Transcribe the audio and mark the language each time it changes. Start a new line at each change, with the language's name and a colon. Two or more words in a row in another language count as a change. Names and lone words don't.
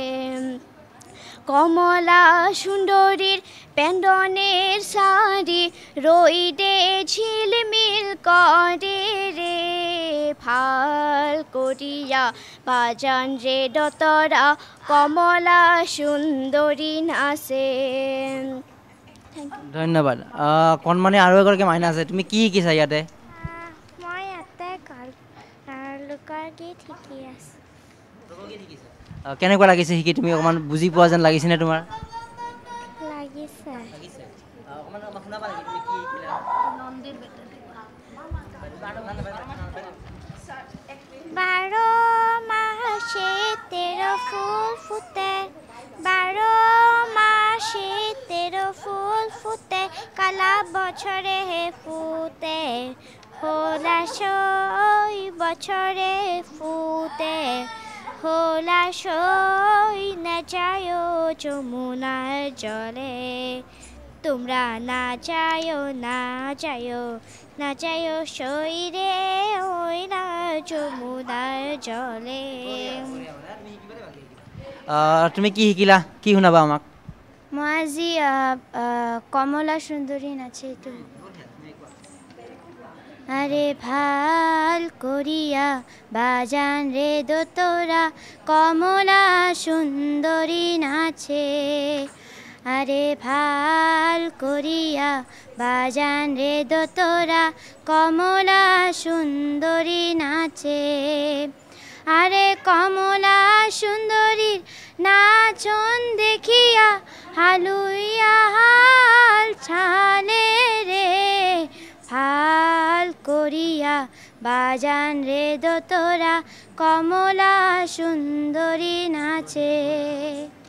Rangpuri: কমলা সুন্দরীর পেন্ডনের শাড়ি রইদে ঝিলমিল করে রে ভাল করিয়া বাজান রে দতরা কমলা সুন্দরী নাচে
Assamese: ধন্যবাদ কণমানি আৰু এগৰাকী মাইনা আছে তুমি কি শিকিছা ইয়াতে মই ইয়াতে লোকৰ গীত শিকি আছোঁ কেনেকুৱা লাগিছে শিকি তুমি অকণমান বুজি পোৱা যেন লাগিছেনে তোমাৰ
Rangpuri: লাগিছে বাৰ মাসে তেৰ ফুল ফুটে বাৰ মাসে তেৰ ফুল ফুটে কালা বছৰে ফুটে হোলাশই বছরে ফুটে হোলাশই না যায় যমুনার জলে তোমরা না যায় না যায় না যায় সই রে ওই না যমুনার জলে
Assamese: তুমি কি শিকিলা কি শুনাবা আমাক মই আজি কমলা সুন্দরী নাচে এইটো
Rangpuri: আরে ভাল করিয়া বাজান রে দোতরা কমলা সুন্দরী নাচে আরে ভাল করিয়া বাজান রে দোতরা কমলা সুন্দরী নাচে আরে কমলা সুন্দরীর নাচন দেখিয়া হালুইয়া হাল ছালে রে ভাল করিয়া বাজান রে দোতরা কমলা সুন্দরী নাচে